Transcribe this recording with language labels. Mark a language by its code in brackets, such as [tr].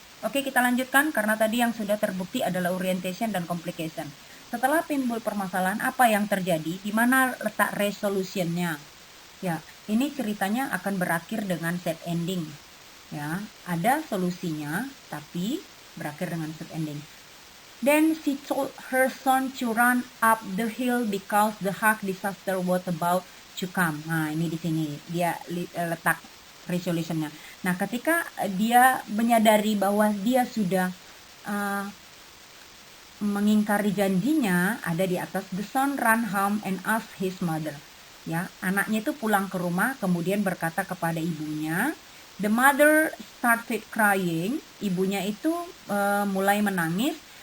[id] Oke, kita lanjutkan karena tadi yang sudah terbukti adalah orientation dan complication. Setelah timbul permasalahan, apa yang terjadi? Di mana letak resolutionnya? Ya, ini ceritanya akan berakhir dengan sad ending. Ya, ada solusinya, tapi berakhir dengan sad ending. [en] Then she told her son to run up the hill because the hawk disaster was about to come. [id] Nah, ini di sini dia letak resolutionnya. Nah, ketika dia menyadari bahwa dia sudah mengingkari janjinya, ada di atas, [en] the son ran home and asked his mother. [id] Ya, anaknya itu pulang ke rumah kemudian berkata kepada ibunya. [en] The mother started crying. [id] Ibunya itu mulai menangis.